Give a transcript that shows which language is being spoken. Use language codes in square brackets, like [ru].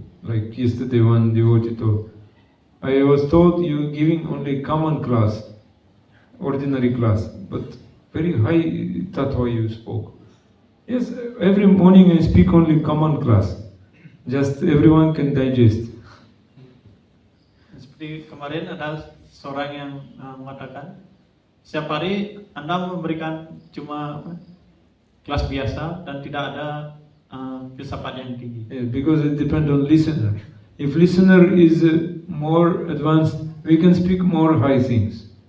[en] Like yesterday, one devotee told, I was told you giving only common class, ordinary class, but very high tattva you spoke. Yes, every morning I speak only common class, just everyone can digest. [id] Seperti kemarin ada seorang yang mengatakan, setiap hari Anda memberikan cuma kelas biasa dan tidak ada filsafat yang tinggi. [en] Yeah, because it depends on listener. If listener is more advanced, we can speak more high things.